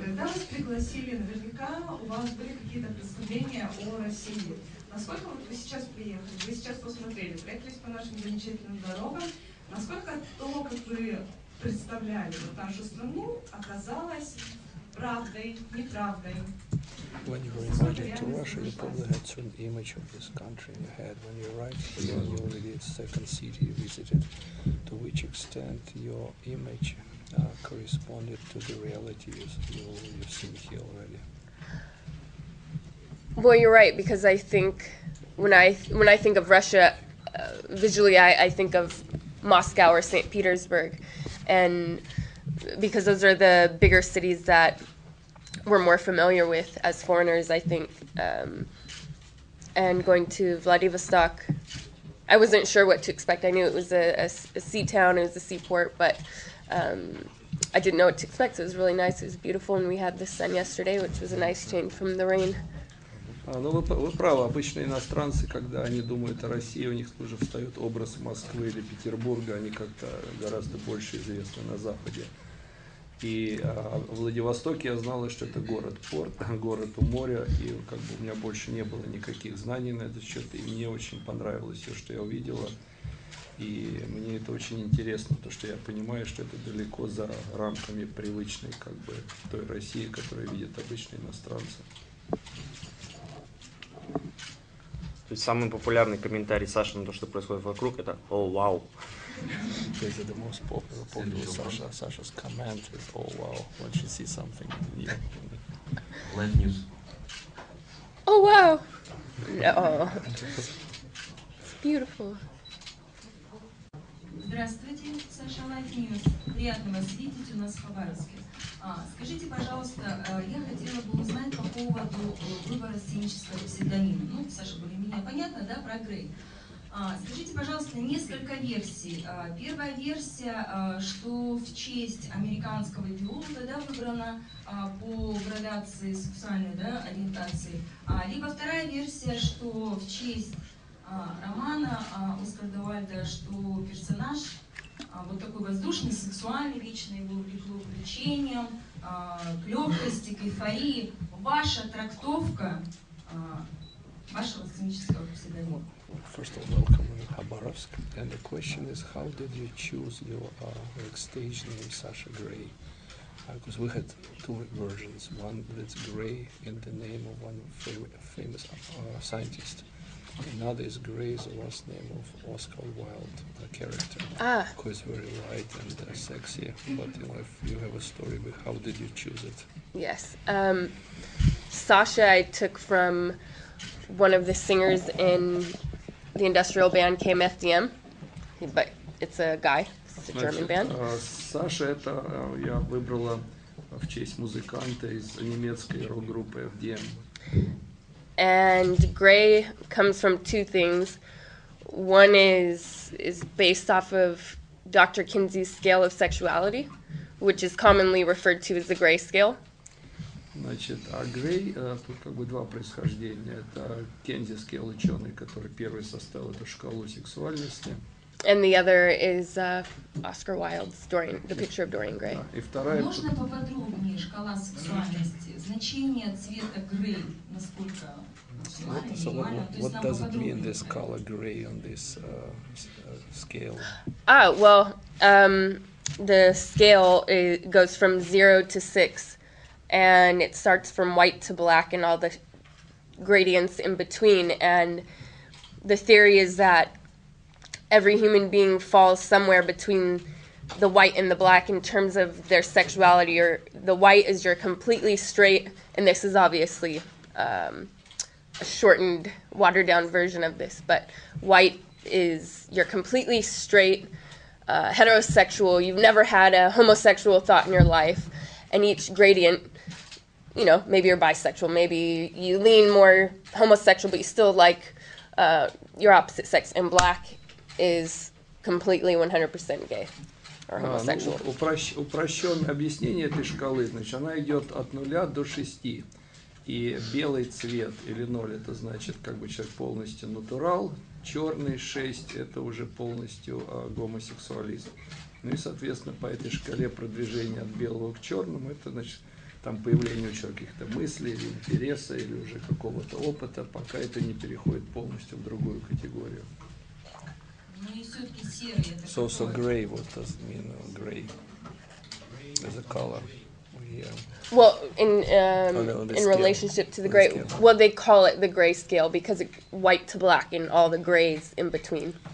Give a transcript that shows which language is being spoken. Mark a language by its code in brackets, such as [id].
[ru] Когда вас пригласили, наверняка у вас были какие-то представления о России. Насколько вот вы сейчас приехали, вы сейчас посмотрели, проехались по нашим замечательным дорогам, насколько то, как вы представляли вот нашу страну, оказалось правдой, неправдой? [en] When you were invited to Russia, you probably had certain image of this country in your head. When you arrived here, you already it's the second city you visited. To which extent your image corresponded to the reality you've seen here already? Well, you're right, because I think when I think of Russia, visually I think of Moscow or St. Petersburg, and because those are the bigger cities that we're more familiar with as foreigners, I think. And going to Vladivostok, I wasn't sure what to expect. I knew it was a sea town, it was a seaport, but I didn't know what to expect. So it was really nice, it was beautiful, and we had the sun yesterday, which was a nice change from the rain. [ru] Ну, вы правы, обычно иностранцы, когда они думают о России, у них тоже встает образ Москвы или Петербурга, они как-то гораздо больше известны на Западе. И в Владивостоке я знала, что это город-порт, город у моря, и как бы у меня больше не было никаких знаний на этот счет, и мне очень понравилось все, что я увидела. И мне это очень интересно, потому что я понимаю, что это далеко за рамками привычной как бы той России, которую видят обычные иностранцы. То есть самый популярный комментарий Саши на то, что происходит вокруг, это «О, вау». [en] Basically, the most popular Sasha's comment is "Oh wow!" when she sees something new. Live news. Oh, wow! No. It's beautiful. [ru] Здравствуйте, Саша, Live News. Приятно вас видеть у нас в Хабаровске. Скажите, пожалуйста, я хотела бы узнать по поводу выбора сценического псевдонима. Ну, Саша, более-менее понятно, да, про Грей. Скажите, пожалуйста, несколько версий. Первая версия, что в честь американского биолога, да, выбрана по градации сексуальной, да, ориентации. Либо вторая версия, что в честь романа Оскара Уальда, что персонаж вот такой воздушный, сексуальный, вечно его увлекло увлечением, к легкости, к эйфории. Ваша трактовка вашего сценического псевдонима. [en] First of all, welcome to Khabarovsk. And the question is, how did you choose your stage name, Sasha Gray? Because we had two versions. One that's Gray in the name of one famous scientist. Another is Gray is the last name of Oscar Wilde, a character, who is very light and sexy. But if you have a story, how did you choose it? Yes. Sasha I took from one of the singers in the industrial band KMFDM, but it's a guy, it's a German band. [ru] Саша это я выбрала в честь музыканта из немецкой рок-группы FDM. [en] And Gray comes from two things. One is based off of Dr. Kinsey's scale of sexuality, which is commonly referred to as the Gray scale. [ru] Значит, а Грей, тут как бы два происхождения. Это кензийский ученый, который первый составил эту шкалу сексуальности. [en] And the other is Oscar Wilde's the picture of Dorian Gray. [ru] И вторая... Можно поподробнее шкала сексуальности? Значение цвета Грей, насколько [en] What does it mean, this color gray on this scale? Well, the scale goes from 0 to 6. And it starts from white to black and all the gradients in between. And the theory is that every human being falls somewhere between the white and the black in terms of their sexuality. Or the white is you're completely straight, and this is obviously a shortened, watered-down version of this. But white is you're completely straight, heterosexual. You've never had a homosexual thought in your life. And each gradient, you know, maybe you're bisexual, maybe you lean more homosexual, but you still like your opposite sex. And black is completely 100% gay or homosexual. [ru] Упрощенное объяснение этой шкалы, значит, она идет от 0 до 6. И белый цвет или 0 это значит, как бы человек полностью натурал, черный 6 это уже полностью гомосексуалист. Ну и, соответственно, по этой шкале продвижения от белого к черному, это значит там появление у человека каких-то мыслей, или интереса, или уже какого-то опыта, пока это не переходит полностью в другую категорию. Ну и все-таки серый это [en] So [ru] какой? [en] gray, what does it mean, gray as a color? Well, in the in scale. relationship to the On the gray, scale. well, they call it the gray scale because it's white to black and all the grays in between.